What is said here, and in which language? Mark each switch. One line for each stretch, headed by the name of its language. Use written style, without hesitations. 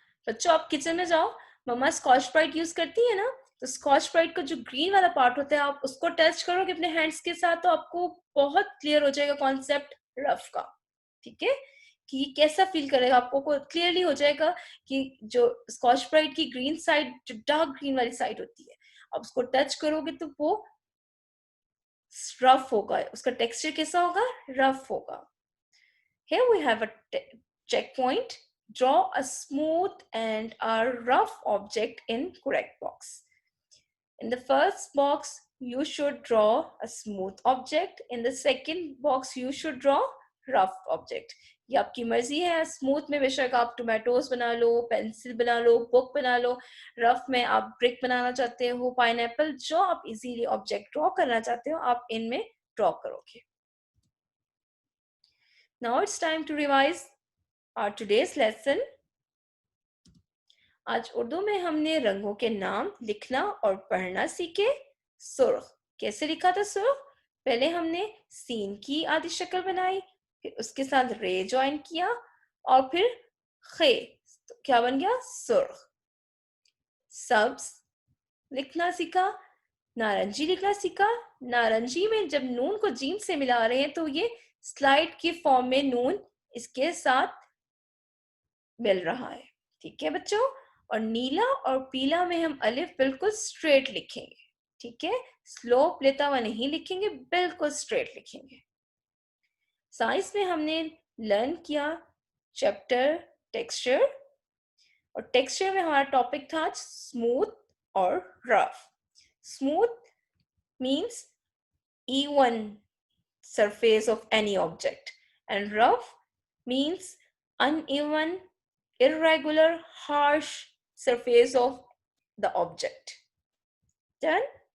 Hindi: बच्चों, आप किचन में जाओ, मम्मा स्कॉच ब्राइट यूज करती है ना, तो स्कॉच ब्राइट का जो ग्रीन वाला पार्ट होता है, आप उसको टच करोगे अपने हैंड्स के साथ, तो आपको बहुत क्लियर हो जाएगा कॉन्सेप्ट रफ का. ठीक है? कि कैसा फील करेगा, आपको क्लियरली हो जाएगा कि जो स्कॉच ब्राइट की ग्रीन साइड, जो डार्क ग्रीन वाली साइड होती है, आप उसको टच करोगे तो वो रफ होगा. उसका टेक्सचर कैसा होगा? रफ होगा.
English: Here we have a checkpoint. Draw a smooth and a rough object in correct box. In the first box, you should draw a smooth object. In the second box, you should draw rough object.
Hindi: ये आपकी मर्जी है. Smooth में बेशक आप tomatoes बना लो, pencil बना लो, book बना लो. रफ में आप ब्रिक बनाना चाहते हो, पाइनएप्पल, जो आप इजीली ऑब्जेक्ट ड्रॉ करना चाहते हो, आप इनमें ड्रॉ करोगे.
English: Now it's time to revise our today's lesson.
Hindi: आज उर्दू में हमने रंगों के नाम लिखना और पढ़ना सीखे. सुर्ख कैसे लिखा था? सुर्ख पहले हमने सीन की आधी शक्ल बनाई, फिर उसके साथ रे ज्वाइन किया और फिर खे, तो क्या बन गया? सुर्ख. सब्ज लिखना सीखा, नारंगी लिखना सीखा। नारंगी में जब नून को जीम से मिला रहे हैं तो ये स्लाइड के फॉर्म में नून इसके साथ मिल रहा है। ठीक है बच्चों, और नीला और पीला में हम अलिफ बिल्कुल स्ट्रेट लिखेंगे। ठीक है, स्लोप लेता हुआ नहीं लिखेंगे, बिल्कुल स्ट्रेट लिखेंगे। साइंस में हमने लर्न किया चैप्टर टेक्सचर, और टेक्सचर में हमारा टॉपिक था स्मूथ और rough.
English: Smooth means even surface of any object, and rough means uneven, irregular, harsh surface of the object. Done?